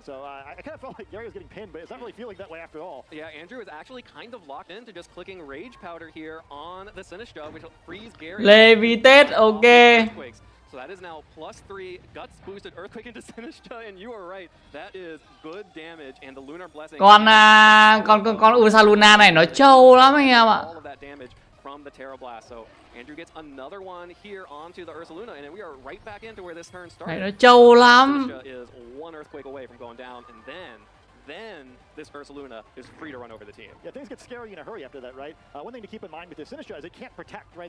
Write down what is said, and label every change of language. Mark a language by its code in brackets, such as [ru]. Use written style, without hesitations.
[en] So I kind of felt like Gary was getting pinned, but it's not really feeling that way after all. Yeah, Andrew is actually kind of locked into just clicking Rage Powder here on the Sinistcha, which will freeze Gary. Levitate, ok. So that is now +3 guts boosted earthquake into Sinistcha, and you are right. That is good damage, and the Lunar Blessing. [vi] Con Ursaluna này nó trâu lắm anh em ạ. [en] All of that damage from the Terra Blast. So Andrew gets another one here onto the Ursaluna, and we are right back into where this turn started. [vi] Nó trâu lắm. [en] Sinistcha is 1 earthquake away from going down, and then this Ursaluna is free to run over the team. Yeah, things get scary in a hurry after that, right? One thing to keep in mind with this Sinistcha is it can't protect, right?